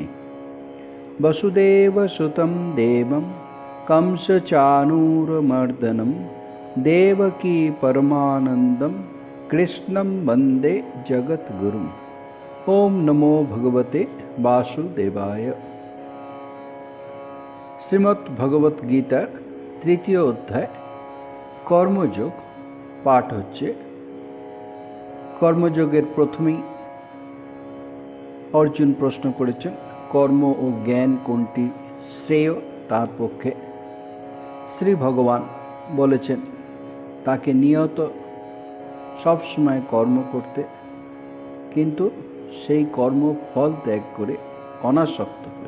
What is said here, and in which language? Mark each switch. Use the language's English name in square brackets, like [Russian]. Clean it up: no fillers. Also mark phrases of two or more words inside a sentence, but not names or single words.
[Sanskrit] वसुदेवसुतं देवं कंसचाणूरमर्दनं देवकी परमानन्दं कृष्णं वन्दे जगद्गुरुम्। ओम नमो भगवते वासुदेवाय। [Bangla] শ্রীমদ্ ভগবত গীতার তৃতীয় অধ্যায় কর্মযোগ পাঠ হচ্ছে। কর্মযোগের প্রথমেই অর্জুন প্রশ্ন করেছেন কর্ম ও জ্ঞান কোনটি শ্রেয় তার পক্ষে। শ্রী ভগবান বলেছেন তাকে নিয়ত সবসময় কর্ম করতে, কিন্তু সেই কর্ম ফল ত্যাগ করে অনাসক্ত হয়ে।